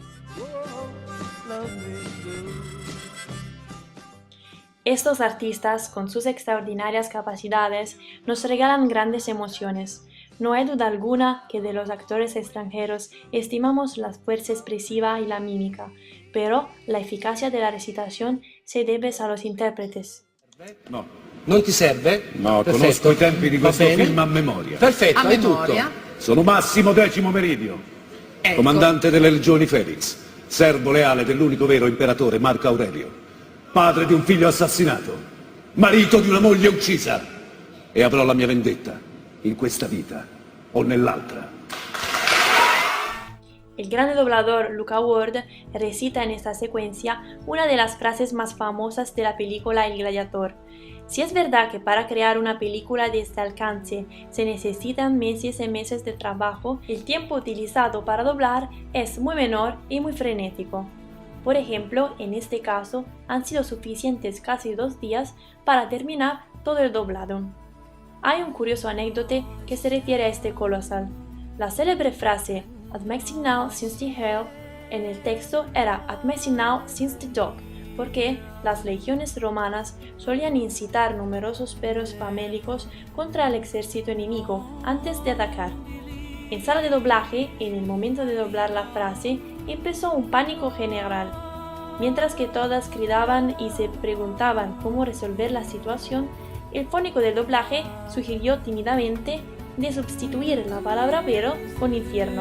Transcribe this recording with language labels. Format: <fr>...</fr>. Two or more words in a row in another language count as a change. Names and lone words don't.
<es>Estos artistas, con sus extraordinarias capacidades, nos regalan grandes emociones. No hay duda alguna que de los actores extranjeros estimamos la fuerza expresiva y la mímica, pero la eficacia de la recitación se debe a los intérpretes. No.</es> <it>Non ti serve? No, Perfetto. conosco i tempi di Va questo bene. film a memoria. Perfetto, A hai memoria? tutto. Sono Massimo Decimo Meridio, Ecco. comandante delle legioni Felix, servo leale dell'unico vero imperatore Marco Aurelio, padre di un figlio assassinato, marito di una moglie uccisa, e avrò la mia vendetta in questa vita o nell'altra.</it> <es>El grande doblador Luca Ward recita en esta secuencia una de las frases más famosas de la película El Gladiador. Si es verdad que para crear una película de este alcance se necesitan meses y meses de trabajo, el tiempo utilizado para doblar es muy menor y muy frenético. Por ejemplo, en este caso han sido suficientes casi 2 días para terminar todo el doblado. Hay un curioso anécdote que se refiere a este colosal. La célebre frase "Ad maxim now since the hell" en el texto era "Ad maxim now since the dog", porque las legiones romanas solían incitar numerosos perros famélicos contra el ejército enemigo antes de atacar. En sala de doblaje, en el momento de doblar la frase, empezó un pánico general. Mientras que todas gritaban y se preguntaban cómo resolver la situación, el fónico del doblaje sugirió tímidamente de sustituir la palabra pero con infierno.</es>